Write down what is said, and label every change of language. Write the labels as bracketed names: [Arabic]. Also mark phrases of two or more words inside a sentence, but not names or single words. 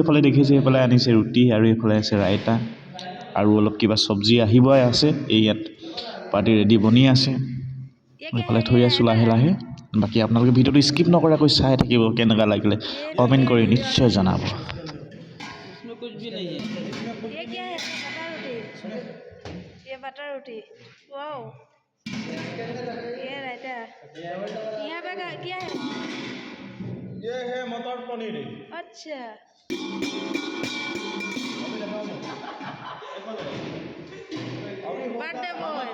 [Assamese] এইফালে দেখিছোঁ, এইফালে আনিছে ৰুটি, আৰু এইফালে আছে ৰাইতা, আৰু অলপ কিবা চব্জি আহিবই আছে। এই ইয়াত পাৰ্টি ৰেডি বনি আছে, এইফালে থৈ আছোঁ লাহে লাহে। বাকী আপোনালোকে ভিডিঅ'টো স্কিপ নকৰাকৈ চাই থাকিব। কেনেকুৱা লাগিলে কমেণ্ট কৰি নিশ্চয় জনাব। [Hindi] ये बटर रोटी। वाओ। ये रहता है यहाँ पे क्या है ये है मटर पनीर अच्छा [English] birthday boy